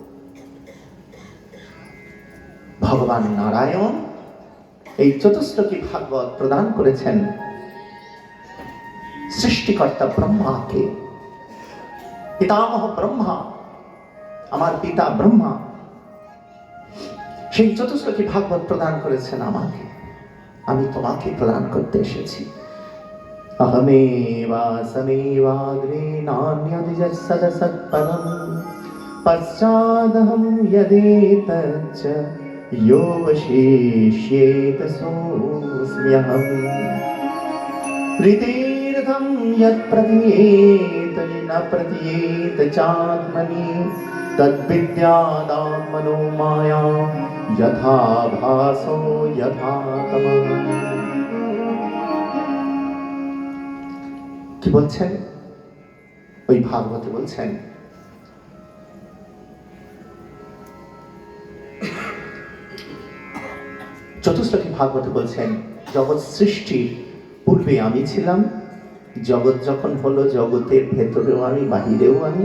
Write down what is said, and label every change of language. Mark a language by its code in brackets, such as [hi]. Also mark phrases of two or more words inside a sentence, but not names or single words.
[bn] ভগবান নারায়ণ এই চতুশ্লোকী ভাগবত প্রদান করেছেন সৃষ্টিকর্তা ব্রহ্মাকে। পিতামহ ব্রহ্মা, আমার পিতা ব্রহ্মা সেই চতুশ্লোকী ভাগবত প্রদান করেছেন আমাকে, আমি তোমাকে প্রদান করতে এসেছি। [sa] अहमेवासमेवाग्रे नान्यदिजत्सदसत्पदं पश्चादहं यदेतच्च यो वशिष्येत सोऽस्म्यहम्। ऋतेर्थं यत्प्रतीयेत न प्रतीयेत चात्मनि तद्विद्यादात्मनो माया यथा भासो यथा तमः। [bn] কি বলছেন ওই ভাগবতে? বলছেন চতুশ্লোকী ভাগবতে বলছেন, জগৎ সৃষ্টির পূর্বে আমি ছিলাম, জগৎ যখন হলো জগতের ভেতরেও আমি, বাহিরেও আমি।